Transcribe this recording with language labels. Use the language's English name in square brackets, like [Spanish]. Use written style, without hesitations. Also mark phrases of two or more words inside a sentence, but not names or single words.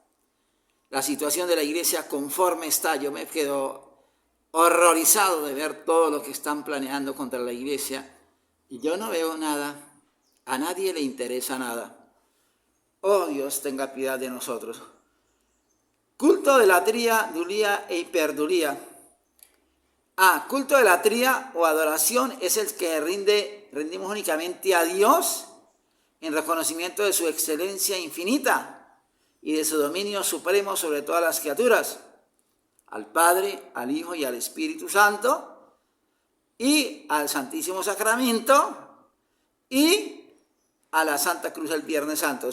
[Spanish] La situación de la iglesia conforme está, yo me quedo horrorizado de ver todo lo que están planeando contra la iglesia y yo no veo nada, a nadie le interesa nada. Oh Dios, tenga piedad de nosotros. Culto de latría, dulía e hiperdulía. Culto de latría o adoración es el que rendimos únicamente a Dios en reconocimiento de su excelencia infinita y de su dominio supremo sobre todas las criaturas, al Padre, al Hijo y al Espíritu Santo, y al Santísimo Sacramento, y a la Santa Cruz del Viernes Santo.